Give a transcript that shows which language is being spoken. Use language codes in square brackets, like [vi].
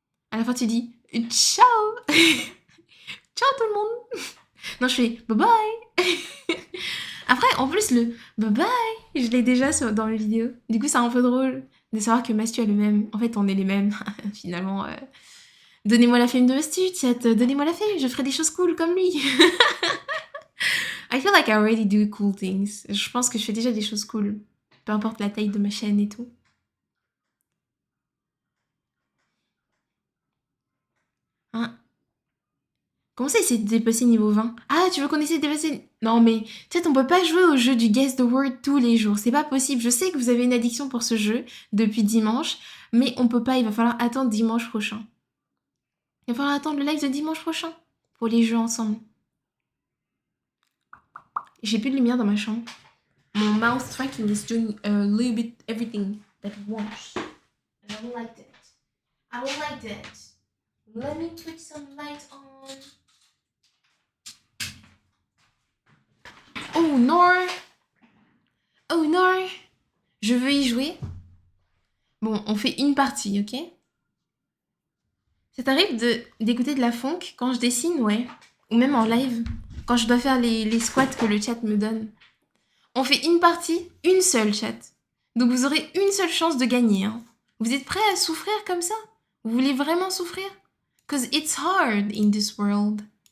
[fr] À la fin, tu dis ciao. Ciao tout le monde. Non, je fais bye bye. Après, en plus, le bye bye, je l'ai déjà dans les vidéos. Du coup, c'est un peu drôle de savoir que Mastu a le même. En fait, on est les mêmes, finalement. Donnez-moi la fame de Mastu, chat. Donnez-moi la fame, je ferai des choses cool comme lui. [en] I feel like I already do cool things. [fr] Je pense que je fais déjà des choses cool. Peu importe la taille de ma chaîne et tout. Hein? Comment ça, essayer de dépasser niveau 20? Ah, tu veux qu'on essaie de dépasser... Non, mais peut-être on peut pas jouer au jeu du Guess the Word tous les jours. C'est pas possible. Je sais que vous avez une addiction pour ce jeu depuis dimanche, mais on peut pas. Il va falloir attendre dimanche prochain. Il va falloir attendre le live de dimanche prochain pour les jeux ensemble. J'ai plus de lumière dans ma chambre. [en] Mon mouse tracking is doing a little bit everything that it wants. And I don't like that. I don't like that. Let me put some light on. [fr] Oh non! Oh non! Je veux y jouer. Bon, on fait une partie, ok? Ça t'arrive d'écouter de la funk quand je dessine, ouais. Ou même en live, quand je dois faire les squats que le chat me donne. On fait une partie, une seule, chat. Donc vous aurez une seule chance de gagner. Hein. Vous êtes prêts à souffrir comme ça? Vous voulez vraiment souffrir? [en] Cause it's hard in this world.